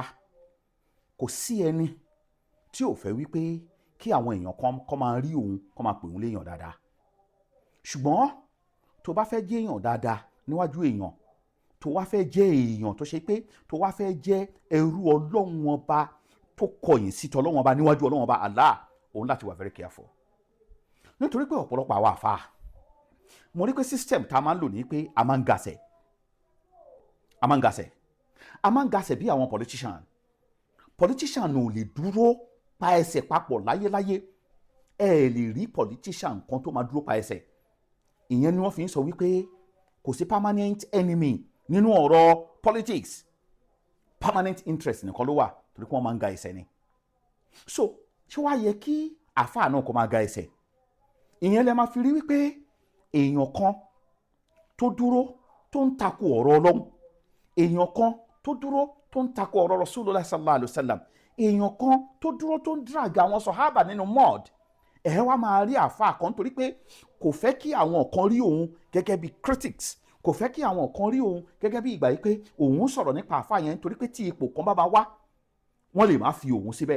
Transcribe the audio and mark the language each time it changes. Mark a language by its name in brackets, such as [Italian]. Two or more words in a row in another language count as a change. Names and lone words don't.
[Yoruba] Kò sí ẹni tí ò fẹ́ wípé kí àwọn èèyàn kọ́ máa rí òun, kọ́ máa pè òun léèyàn dáadáa. Ṣùgbọ́n tó bá fẹ́ jẹ́ èèyàn dáadáa níwájú èèyàn, tó wá fẹ́ jẹ́ èèyàn tó ṣe pé tó wá fẹ́ jẹ́ ẹrú Ọlọ́run ọba tó kọ̀yìn sí tọlọ́run ọba níwájú Ọlọ́run ọba Allah, òun láti wà [English] very careful. [Yoruba] Nítorí pé ọ̀pọ̀lọpọ̀ àwa àfáà, mo rí pé system tá a máa ń lò ní pé a máa ń gasẹ̀ bí àwọn politician ò lè dúró pa ẹsẹ̀ papọ̀ láyéláyé. Ẹ lè rí politician kan tó máa dúró pa ẹsẹ̀. Ìyẹn ni wọ́n fi ń sọ wípé kò sí [English] permanent enemy [Yoruba] nínú ọ̀rọ̀ politics. [English] Permanent interest [Yoruba] nìkan ló wà torí pé wọ́n máa ń ga ẹsẹ̀ ni. So ṣé wàá yẹ kí àfáà náà kó máa ga ẹsẹ̀? Ìyẹn lẹ máa fi rí wípé èèyàn kan tó dúró tó ń takò ọ̀rọ̀ Ọlọ́run, èèyàn kan tó dúró tó ń takò ọ̀rọ̀ [Arabic] رسول الله صلى الله عليه وسلم, [Yoruba] èèyàn kan tó dúró tó ń drag àwọn sọ̀hábà nínú mud. Ẹ wá máa rí àfáà kan torí pé kò fẹ́ kí àwọn kan rí òun gẹ́gẹ́ bí critics, kò fẹ́ kí àwọn kan rí òun gẹ́gẹ́ bí ìgbà yìí pé òun sọ̀rọ̀ nípa àfáà yẹn torí pé tí ipò kan bá máa wá, wọ́n lè má fi òun síbẹ̀.